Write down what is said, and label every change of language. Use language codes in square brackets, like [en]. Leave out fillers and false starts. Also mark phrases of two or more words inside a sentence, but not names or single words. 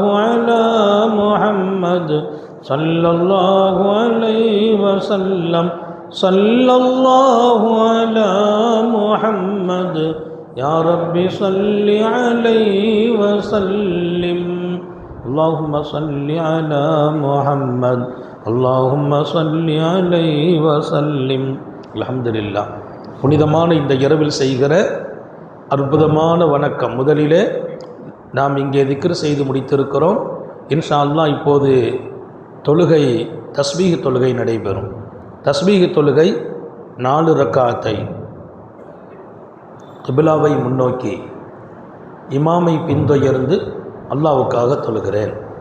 [ar] على محمد صلى الله عليه وسلم صلى الله على محمد يا رب صل عليه وسلم اللهم صل على محمد اللهم صل عليه وسلم الحمد لله. [ta] புனிதமான இந்த இரவில் செய்கிற அற்புதமான வணக்கம். முதலிலே நாம் இங்கே திக்ர் செய்து முடித்திருக்கிறோம். [ar] إن شاء الله [ta] இப்போது தொழுகை தஸ்பீஹ் தொழுகை நடைபெறும். தஸ்பீஹ் தொழுகை 4 ரக்காத்தை கிபிலாவை முன்னோக்கி இமாமை பின்தொடர்ந்து அல்லாஹ்வுக்காக தொழுகிறேன்.